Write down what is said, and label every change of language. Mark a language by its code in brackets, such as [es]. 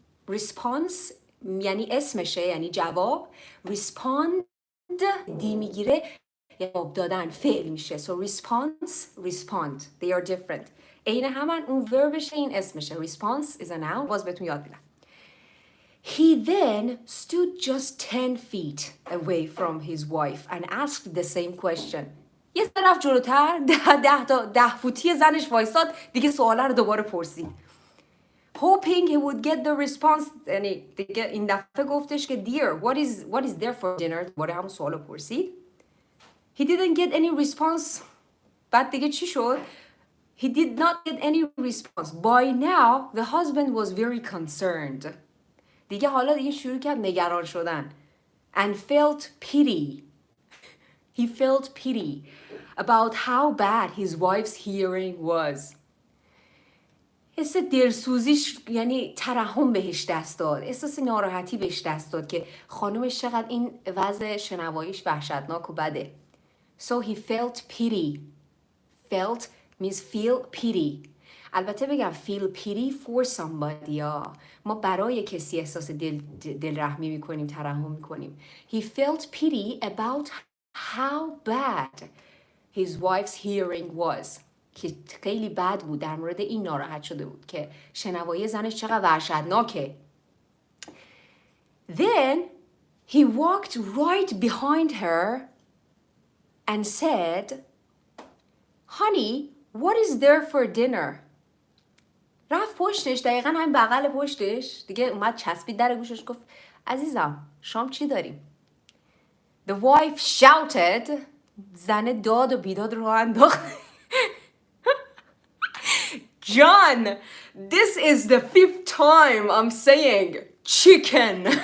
[fa] Response یعنی اسمشه، یعنی جواب. Respond دی میگیره، جواب دادن فعل میشه. [en] So respond. They are different. [fa] عین همن، اون وربشه، این اسمشه. [en] Response is a noun. [fa] باز بهتون یاد میدم. [en] He then stood just 10 feet away from his wife and asked the same question. [fa] یه طرف جلوتر 10 فوتی زنش وایساد، دیگه سواله رو دوباره پرسید. [en] Hoping he would get the response. [fa] یعنی دیگه این دفعه گفتش که [en] dear, what is there for dinner؟ [fa] دوباره همون سوالو پرسید. [en] He didn't get any response. [fa] بعد دیگه چی شد؟ [en] He did not get any response. By now, the husband was very concerned. [fa] دیگه حالا دیگه شروع کرد نگران شدن. [en] And felt pity. He felt pity about how bad his wife's hearing was. [fa] حس دلسوزیش، یعنی ترحم بهش دست داد. احساس ناراحتی بهش دست داد که خانومش چقدر این وضع شنواییش وحشتناک و بده. [en] So he felt pity. Felt means feel pity. [fa] البته بگم [en] feel pity for somebody. [fa] ما برای کسی احساس دل رحمی میکنیم، ترحم میکنیم. [en] He felt pity about how bad his wife's hearing was. [fa] که خیلی بد بود، در مورد این ناراحت شده بود که شنوایی زنش چقدر وحشتناکه. [en] Then he walked right behind her and said, Honey, what is there for dinner? [fa] رفت پشتش، دقیقا همین بغل پشتش، دیگه اومد چسبید در گوشش، گفت عزیزم شام چی داریم؟ [en] The wife shouted. [fa] زن داد و بیداد رو انداخت. [en] John, this is the 5th time I'm saying chicken.